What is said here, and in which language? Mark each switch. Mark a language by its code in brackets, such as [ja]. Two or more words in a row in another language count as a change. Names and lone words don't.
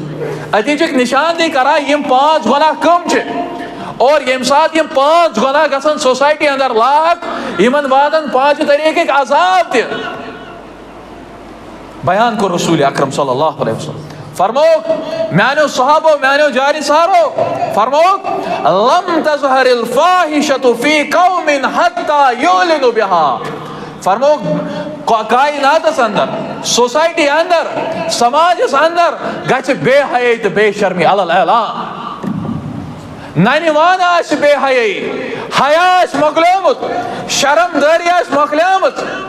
[ks] اتی چھِکھ نشاندہی کران یِم 5 گۄناہ کٕم چھِ اور ییٚمہِ ساتہٕ یِم 5 گۄناہ گژھن سوسائٹی اندر لاگ یِمن واتن 5 طریقٕکۍ عذاب تہِ. بیان کوٚر رسول اکرم [ar] صلی اللہ علیہ وسلم [ks] فرموک میانو صحابو میانو جاری سارو فرموک [ar] لم تظہر الفاحشۃ فی قوم حتی یعلنوا بها. [ks] فرموک کائناتس اندر سوسائٹی اندر سماجس اندر گژھِ بے حیائی تہٕ بے شرمی علل اعلان. ننوان آسہِ بے حیائی حیا آسہِ مۄکلیومُت شرم دٲری آسہِ مۄکلیمٕژ.